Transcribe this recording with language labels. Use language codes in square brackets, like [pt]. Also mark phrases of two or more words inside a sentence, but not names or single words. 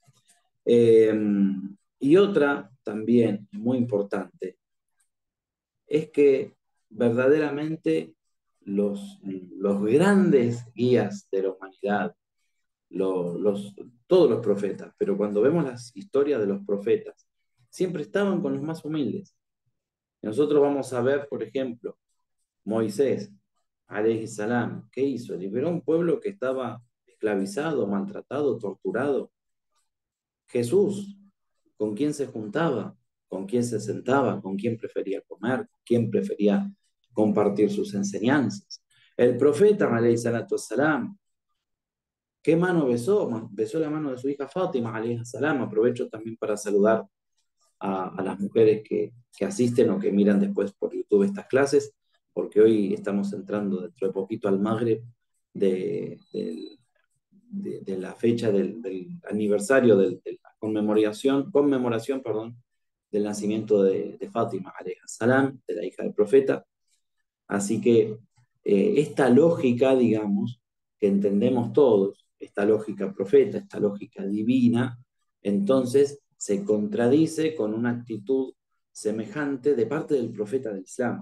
[es] Y otra también muy importante es que verdaderamente los grandes guías de la humanidad, todos los profetas, pero cuando vemos las historias de los profetas, siempre estaban con los más humildes. Nosotros vamos a ver, por ejemplo, Moisés, [ar] عليه السلام, [es] ¿qué hizo? Liberó a un pueblo que estaba esclavizado, maltratado, torturado. Jesús, ¿con quién se juntaba? ¿Con quién se sentaba? ¿Con quién prefería comer? ¿Con quién prefería compartir sus enseñanzas? El profeta, [ar] عليه الصلاة والسلام, [es] ¿qué mano besó? Besó la mano de su hija Fátima, [ar] عليه السلام. [es] Aprovecho también para saludar a las mujeres que asisten o que miran después por YouTube estas clases, porque hoy estamos entrando dentro de poquito al Magreb de la fecha del aniversario de la conmemoración, perdón, del nacimiento de Fátima, [ar] عليها السلام, [es] de la hija del profeta. Así que esta lógica, digamos, que entendemos todos, esta lógica profeta, esta lógica divina, entonces se contradice con una actitud semejante de parte del profeta del Islam.